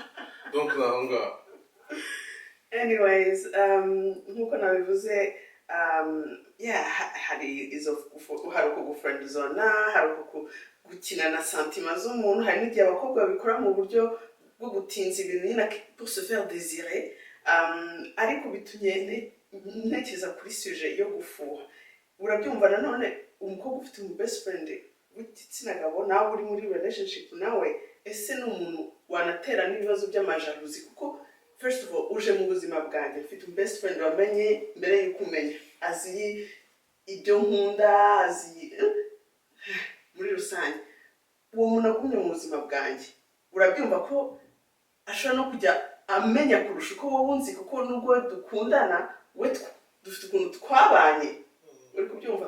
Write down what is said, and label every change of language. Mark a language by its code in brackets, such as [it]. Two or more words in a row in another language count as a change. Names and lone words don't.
[rw] Donc naho ngaho. Anyways, nkuko nabivuze, hari uko gufriendzona, hari uko gukina na sentima z'umuntu, hari n'igihe abakobwa babikora mu buryo bwo gutinza ibintu nyine [fr] pour se faire désirer. [rw] Ariko bitumye ntekereza kuri sujet yo gufuha. Urabyumva nanone umukobwa ufite umu [en] best friend [rw] w'igitsina gabo nawe uri muri relationship nawe, ese ni umuntu wanatera n'ibibazo by'amajaluzi? Kuko [en] first of all [rw] uje mu buzima bwanjye, mfite umu [en] best friend [rw] wamenye mbere y'uko umenya, azi ibyo nkunda, azi muri rusange. Uwo muntu agumye mu buzima bwanjye, urabyumva ko ashobora no kujya amenya kurusha uko wowe unzi, kuko nubwo dukundana we dufite ukuntu twabanye, uri kubyumva?